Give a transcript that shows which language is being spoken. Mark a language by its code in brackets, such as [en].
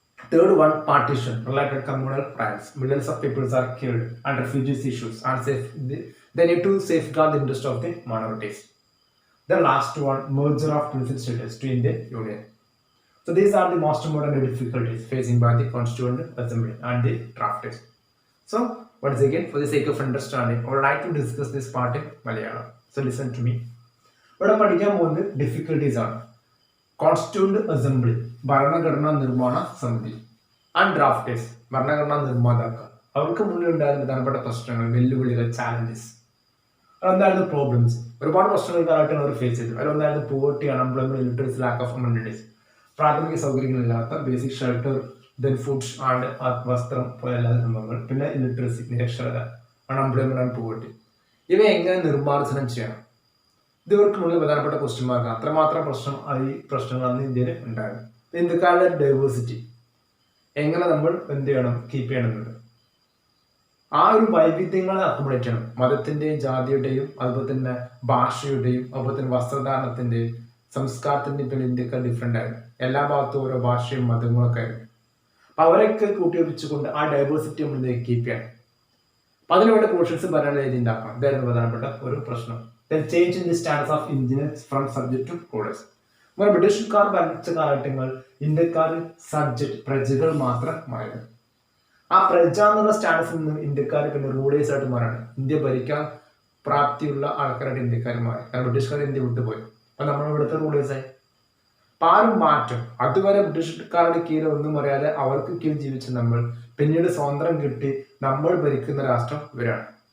[en] Third one, partition, related communal rights. Millions of people are killed and refugees issues and they need to safeguard the interest of the minorities. The last one, merger of princely states to Indian Union. So these are the most important difficulties facing by the Constituent Assembly and the draftees. So once again, for the sake of understanding, I would like to discuss this part in Malayalam. So listen to me. [ml] ഇവിടെ പഠിക്കാൻ പോകുന്നത് difficulties ആണ്. Constituent assembly, ഭരണഘടനാ നിർമ്മാണ സമിതി, and drafters, ഭരണഘടനാ നിർമ്മാതാക്കൾ, അവർക്ക് മുന്നിൽ ഉണ്ടായിരുന്ന പ്രധാനപ്പെട്ട പ്രശ്നങ്ങൾ, വെല്ലുവിളികൾ, ചാലഞ്ചസ്, അതെന്തായിരുന്നു പ്രോബ്ലംസ്. ഒരുപാട് പ്രശ്നങ്ങൾക്കായിട്ടാണ് അവർ ഫേസ് ചെയ്തത്. അതിലൊന്നായിരുന്നു poverty, unemployment, literacy, lack of അമൻമെന്റ്സ്, പ്രാഥമിക സൗകര്യങ്ങളില്ലാത്ത, basic shelter, then food and വസ്ത്രം പോലെ എല്ലാ സംഭവങ്ങൾ, പിന്നെ ഇലിറ്ററസി, നിരക്ഷരത, അൺഎംപ്ലോയ്മെന്റ് ആൻഡ് പോവർട്ടി. ഇവ എങ്ങനെ നിർമ്മാർജ്ജനം ചെയ്യണം? ഇത് ഇവർക്കുള്ള പ്രധാനപ്പെട്ട ക്വസ്റ്റ്യന്മാർക്ക്. അത്രമാത്രം പ്രശ്നങ്ങൾ അന്ന് ഇന്ത്യയിൽ ഉണ്ടായിരുന്നു. ഇന്ത്യക്കാരുടെ ഡൈവേഴ്സിറ്റി എങ്ങനെ നമ്മൾ എന്ത് ചെയ്യണം, കീപ്പ് ചെയ്യണമെന്നുണ്ട്. ആ ഒരു വൈവിധ്യങ്ങളെ അക്കോമഡേറ്റ് ചെയ്യണം. മതത്തിന്റെയും ജാതിയുടെയും അതുപോലെ തന്നെ ഭാഷയുടെയും അതുപോലെ തന്നെ വസ്ത്രധാരണത്തിന്റെയും സംസ്കാരത്തിന്റെയും പിന്നെ ഇന്ത്യക്കാർ ഡിഫറെന്റ് ആയിരുന്നു. എല്ലാ ഭാഗത്തും ഓരോ ഭാഷയും മതങ്ങളൊക്കെ ആയിരുന്നു. അപ്പൊ അവരൊക്കെ കൂട്ടിയോപിച്ചുകൊണ്ട് ആ ഡൈവേഴ്സിറ്റി നമ്മൾ കീപ്പ് ചെയ്യണം. അപ്പൊ അതിനുവേണ്ട പോർഷൻസ് ഭരണ രീതി ഉണ്ടാക്കണം. ഇതായിരുന്നു പ്രധാനപ്പെട്ട ഒരു പ്രശ്നം. [en] Then change in the status of Indians from subject to rulers. [ml] അപ്പോൾ ബ്രിട്ടീഷുകാർ ഭരിച്ച കാലഘട്ടങ്ങൾ ഇന്ത്യക്കാർ സബ്ജക്ട്, പ്രജകൾ മാത്രമായിരുന്നു. ആ പ്രജ എന്നുള്ള സ്റ്റാറ്റസിൽ നിന്ന് ഇന്ത്യക്കാർ പിന്നെ റൂളേഴ്സ് ആയിട്ട് മാറാണ്. ഇന്ത്യ ഭരിക്കാൻ പ്രാപ്തിയുള്ള ആൾക്കാരായിട്ട് ഇന്ത്യക്കാർ മാറി. കാരണം ബ്രിട്ടീഷുകാർ ഇന്ത്യ വിട്ടുപോയി. അപ്പൊ നമ്മൾ ഇവിടുത്തെ റൂളേഴ്സായി. അപ്പൊ ആ ഒരു മാറ്റം, അതുവരെ ബ്രിട്ടീഷുകാരുടെ കീഴിൽ ഒന്നും അറിയാതെ അവർക്ക് കീഴിൽ ജീവിച്ച നമ്മൾ പിന്നീട് സ്വാതന്ത്ര്യം കിട്ടി നമ്മൾ ഭരിക്കുന്ന രാഷ്ട്രം ഇവരാണ്.